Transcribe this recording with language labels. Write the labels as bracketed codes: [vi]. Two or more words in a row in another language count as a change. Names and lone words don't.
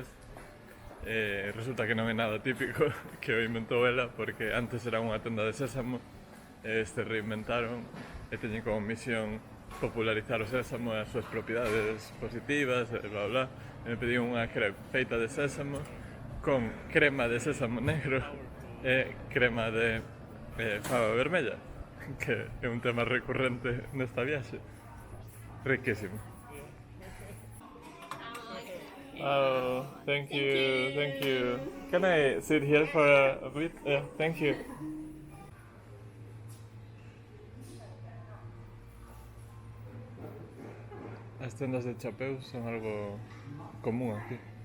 [gl] Resulta que non é nada típico, que o inventou ela porque antes era unha tenda de sésamo e este reinventaron e teñen como misión popularizar o sésamo e as súas propiedades positivas e bla bla. E me pedí unha crepe feita de sésamo con crema de sésamo negro e crema de fava vermella, que é un tema recurrente nesta viaxe. Riquísimo. [en] Oh, thank you. Can I sit here for a bit? Yeah, thank you. [gl] As tendas de chapeus son algo común aquí.